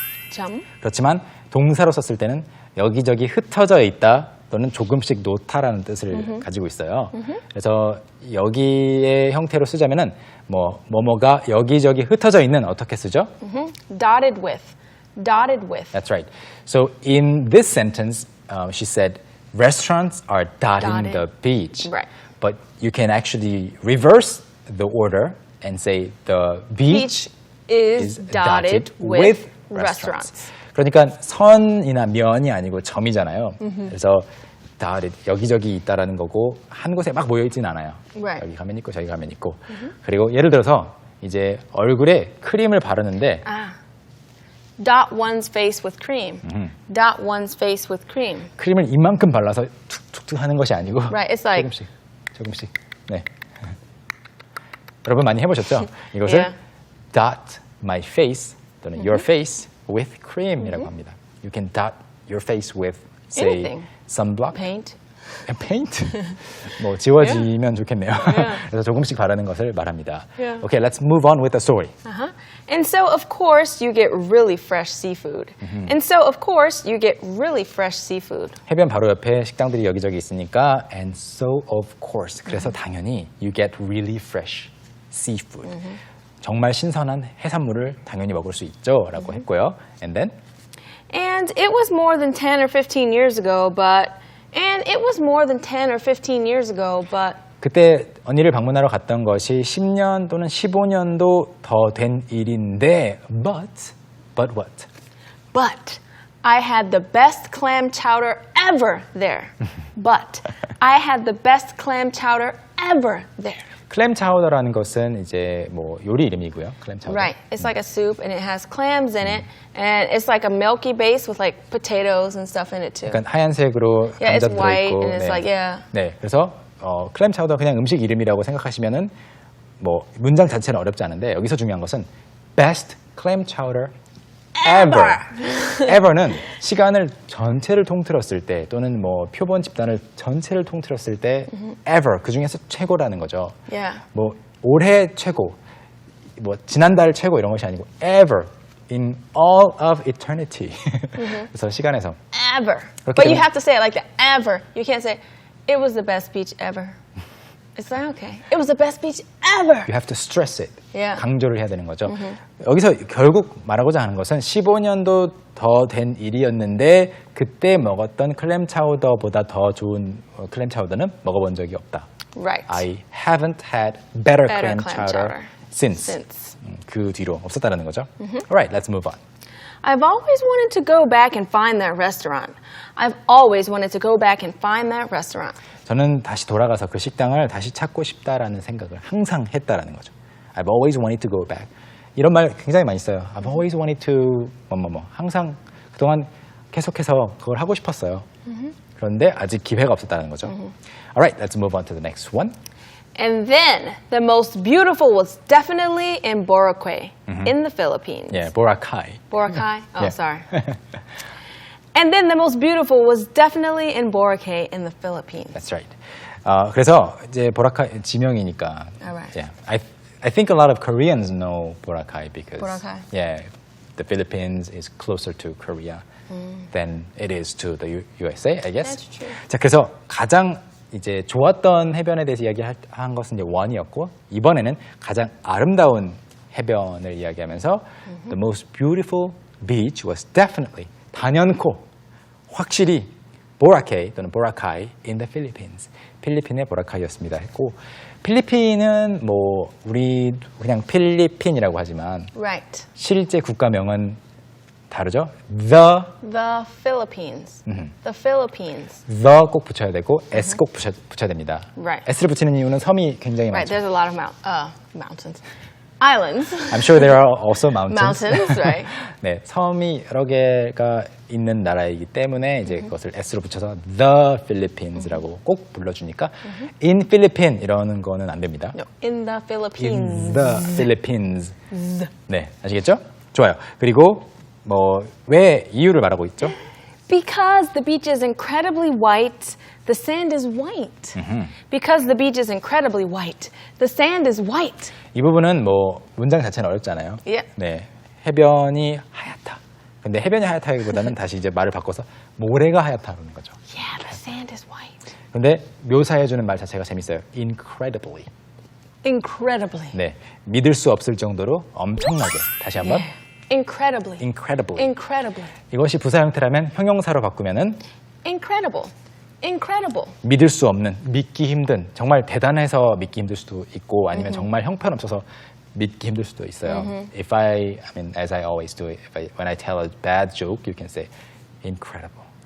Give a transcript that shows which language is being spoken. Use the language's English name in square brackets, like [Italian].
[Korean] 점. 그렇지만 동사로 썼을 때는 여기저기 흩어져 있다 또는 조금씩 놓다라는 뜻을 가지고 있어요. 그래서 여기의 형태로 쓰자면은 뭐뭐가 여기저기 흩어져 있는 어떻게 쓰죠? [English] Dotted with. Dotted with. That's right. So in this sentence, she said, restaurants are dotting Dotted. the beach. Right. But you can actually reverse the order and say the beach is dotted with restaurants. [Korean] 그러니까 선이나 면이 아니고 점이잖아요. 그래서 dotted, 여기저기 있다라는 거고 한 곳에 막 모여 있진 않아요. [English] Right. [Korean] 여기 가면 있고 저기 가면 있고. 그리고 예를 들어서 이제 얼굴에 크림을 바르는데 [English] Dot one's face with cream. Dot one's face with cream. [Korean] 크림을 이만큼 발라서 툭툭툭 하는 것이 아니고 [English] Right, it's like [Korean] 조금씩. 네. 여러분 많이 해보셨죠? 이것을 [English] Yeah. dot my face [Korean] 또는 [English] your face with cream [Korean] 이라고 합니다. [English] You can dot your face with, say, Anything. sunblock, paint. [Korean] paint. 뭐 지워지면 좋겠네요. 그래서 조금씩 바르는 것을 말합니다. [English] Yeah. Okay, let's move on with the story. And so, of course, you get really fresh seafood. And so, of course, you get really fresh seafood. [Korean] 해변 바로 옆에 식당들이 여기저기 있으니까 [English] and so of course. [Korean] 그래서 당연히 [English] you get really fresh seafood. [Korean] 정말 신선한 해산물을 당연히 먹을 수 있죠 라고 했고요. [English] And then? And it was more than 10 or 15 years ago, and it was more than 10 or 15 years ago, but [Korean] 그때 언니를 방문하러 갔던 것이 10년 또는 15년도 더 된 일인데 [English] but what? But I had the best clam chowder ever there. But I had the best clam chowder ever there. [Korean] 클램 차우더라는 것은 이제 뭐 요리 이름이고요. 클램 차우더. [English] Right. It's like a soup, and it has clams in it, and it's like a milky base with like potatoes and stuff in it too. [Korean] 약간 하얀색으로 [English] Yeah, it's [Korean] 감자 [English] white, [Korean] 들어있고. [English] and it's like, yeah. [Korean] 네, 그래서 클램 차우더 그냥 음식 이름이라고 생각하시면은 뭐 문장 자체는 어렵지 않은데 여기서 중요한 것은 [English] best clam chowder ever. [Korean] ever는 시간을 전체를 통틀었을 때 또는 뭐 표본 집단을 전체를 통틀었을 때 ever 그 중에서 최고라는 거죠. [English] Yeah. [Korean] 뭐 올해 최고, 뭐 지난달 최고 이런 것이 아니고 [English] ever in all of eternity. [Korean] 그래서 시간에서 [English] Ever. [Korean] 그렇기 [English] But you [Korean] 때문에- [English] have to say it like that. Ever. You can't say, it was the best speech ever. It's like, okay. It was the best speech ever. you have to stress it. Yeah. [Korean] 강조를 해야 되는 거죠. 여기서 결국 말하고자 하는 것은 15년도 더 된 일이었는데 그때 먹었던 클램 차우더보다 더 좋은 클램 차우더는 먹어본 적이 없다. [English] Right. I haven't had better Better clam clam chowder chowder since. since. [Korean] 그 뒤로 없었다는 거죠. [English] Alright, let's move on. I've always wanted to go back and find that restaurant. I've always wanted to go back and find that restaurant. [Korean] 저는 다시 돌아가서 그 식당을 다시 찾고 싶다라는 생각을 항상 했다라는 거죠. [English] I've always wanted to go back. [Korean] 이런 말 굉장히 많이 써요. [English] I've always wanted to 뭐뭐뭐. [Korean] 항상 그동안 계속해서 그걸 하고 싶었어요. 그런데 아직 기회가 없었다는 거죠. [English] Alright, let's move on to the next one. And then the most beautiful was definitely in Boracay, in the Philippines. [Korean] 예, Boracay. [English] Boracay? Oh, Yeah. sorry. And then the most beautiful was definitely in Boracay in the Philippines. That's right. [Korean] 그래서 이제 보라카이 지명이니까. [English] Alright. Yeah, I think a lot of Koreans know Boracay because Boracay. yeah, the Philippines is closer to Korea than it is to the USA, I guess. That's true. [Korean] 자, 그래서 가장 이제 좋았던 해변에 대해서 이야기한 것은 이제 원이었고 이번에는 가장 아름다운 해변을 이야기하면서 [English] the most beautiful beach was definitely [Korean] 단연코 확실히 Boracay 또는 Boracay [English] in the Philippines. [Korean] 필리핀의 보라카이였습니다 했고 필리핀은 뭐 우리 그냥 필리핀이라고 하지만 [English] Right. [Korean] 실제 국가명은 다르죠. The [English] Philippines. The Philippines. [Korean] 꼭 붙여야 되고 S 꼭 붙여야 됩니다. [English] Right. [Korean] S를 붙이는 이유는 섬이 굉장히 [English] Right. [Korean] 많죠. [English] There's a lot of mountains. Islands. I'm sure there are also mountains. Mountains, right. [Korean] 네, 섬이 여러 개가 있는 나라이기 때문에 이제 그것을 S로 붙여서 The Philippines라고 꼭 불러주니까 [English] in Philippine [Korean] 이러는 거는 안 됩니다. [English] No, in the Philippines. In the Philippines. [Korean] 네, 아시겠죠? 좋아요. 그리고 뭐 왜 이유를 말하고 있죠? [English] Because the beach is incredibly white, the sand is white. Because the beach is incredibly white, the sand is white. [Korean] 이 부분은 뭐 문장 자체는 어렵잖아요. Yeah. 네, 해변이 하얗다. 근데 해변이 하얗다기보다는 다시 이제 말을 바꿔서 모래가 하얗다는 거죠. [English] Yeah, the sand is white. [Korean] 근데 묘사해주는 말 자체가 재밌어요. [English] Incredibly. Incredibly. [Korean] 네, 믿을 수 없을 정도로 엄청나게. 다시 한번. [English] Incredibly. Incredibly. Incredibly. [Korean] 이것이 부사 형태라면 형용사로 바꾸면은 [English] Incredible. Incredible. [Korean] 믿을 수 없는, 믿기 힘든, 정말 대단해서 믿기 힘들 수도 있고 아니면 정말 형편없어서 믿기 힘들 수도 있어요. [English] If I mean, as I always do, when I tell a bad joke, you can say incredible.